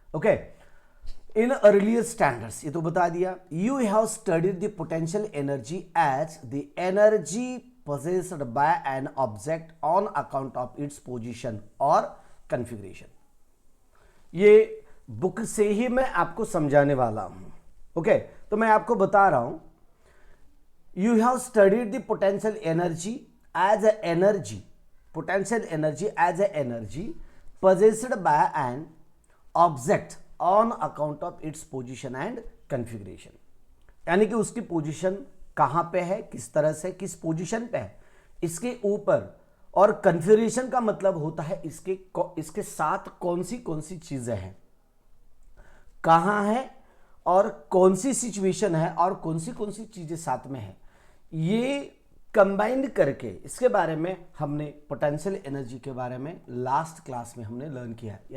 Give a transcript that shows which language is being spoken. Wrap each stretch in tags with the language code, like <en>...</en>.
<hi>Okay,</hi> <en>in earlier standards,</en> <hi>ये तो बता दिया।</hi> <en>You have studied the potential energy as the energy possessed by an object on account of its position और configuration।</en> <hi>ये book से ही मैं आपको समझाने वाला हूं। ओके, तो मैं आपको बता रहा हूं,</hi> <en>you have studied the potential energy as a energy, potential energy as a energy possessed by an object on account of its position and configuration।</en> <hi>यानी कि उसकी पोजीशन कहां पे है, किस तरह से, किस पोजीशन पे है, इसके ऊपर, और कन्फिगरेशन का मतलब होता है इसके साथ कौन सी चीजें हैं, कहां है और कौन सी सिचुएशन है और कौन सी चीजें साथ में है, ये कंबाइंड करके इसके बारे में हमने पोटेंशियल एनर्जी के बारे में लास्ट क्लास में हमने लर्न किया है।</hi>